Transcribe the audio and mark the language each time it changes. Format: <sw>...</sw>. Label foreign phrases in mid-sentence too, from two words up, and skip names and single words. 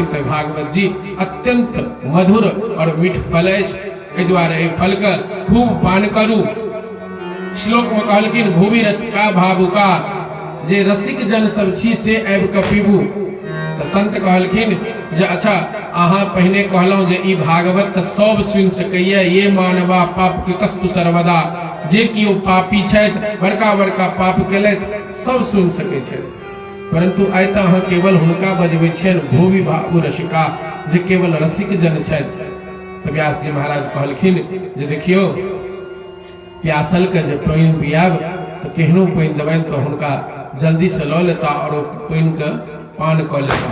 <mai>तो भागवत जी अत्यंत मधुर और मीठ फल अछि, एहि दुआरे एहि फल के खूब पान करू। श्लोक में कहलखिन</mai> <sa>भूमि रसिका भावुका,</sa> <mai>जे रसिक जन सब छी से आबि के पीबू। तो संत कहलखिन जे अच्छा अहाँ पहिने कहलहुँ जे ई भागवत तऽ सब सुनि सकैए,</mai> <sa>ये मानवा पाप कृतस्तु सर्वदा,</sa> <mai>जे किओ पापी छथि, बड़का बड़का पाप केलथि, सब सुनि सकै छथि। परंतु आइ तऽ अहाँ केवल हुनका बजबै छियनि</mai> <sa>भूमि भावु रसिका,</sa> <mai>जे केवल रसिक जन छथि। तो व्यास जी महाराज कहलखिन जे देखियो प्यासल के जब पानि पियाब तो केहनो पानि देबनि तो हुनका जल्दी से लऽ लेता और पानि के पान कऽ लेता।</mai>